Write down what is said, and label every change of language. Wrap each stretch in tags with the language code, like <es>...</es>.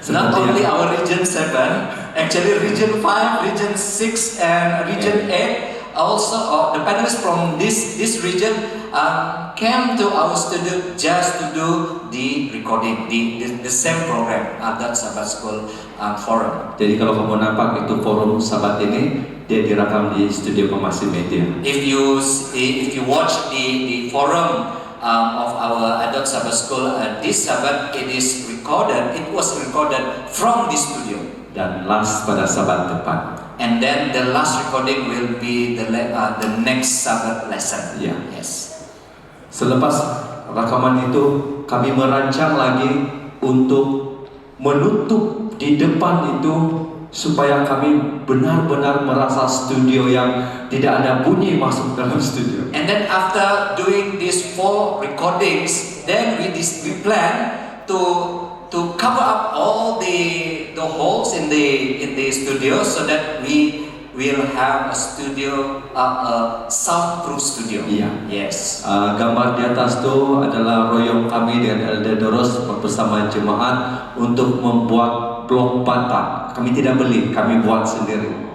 <en>Not only our region 7, actually region 5, region 6 and region 8, also the panelists from this region came to our studio just to do the recording, the same program, Adult Sabbath School forum.</en> <ms>Jadi kalau kamu nampak itu forum Sabat ini, dia direkam di studio pemasi media.</ms> <en>If you watch the forum of our Adult Sabbath School this Sabbath, it was recorded from the studio.</en> <ms>Dan last pada Sabat depan.</ms> <en>And then the last recording will be the next Sabbath lesson. Yes.</en> <ms>Selepas rakaman itu, kami merancang lagi untuk menutup di depan itu supaya kami benar-benar merasa studio yang tidak ada bunyi masuk dalam studio.</ms> <en>And then after doing these 4 recordings, then we plan to cover up all the holes in the studio so that we will have a studio, a soundproof studio.</en> <ms>Iya.</ms> <en>Yes.</en> <ms>Gambar di atas itu adalah royong kami dengan Elder Doros bersama jemaat untuk membuat blok bata. Kami tidak beli, kami buat sendiri.</ms>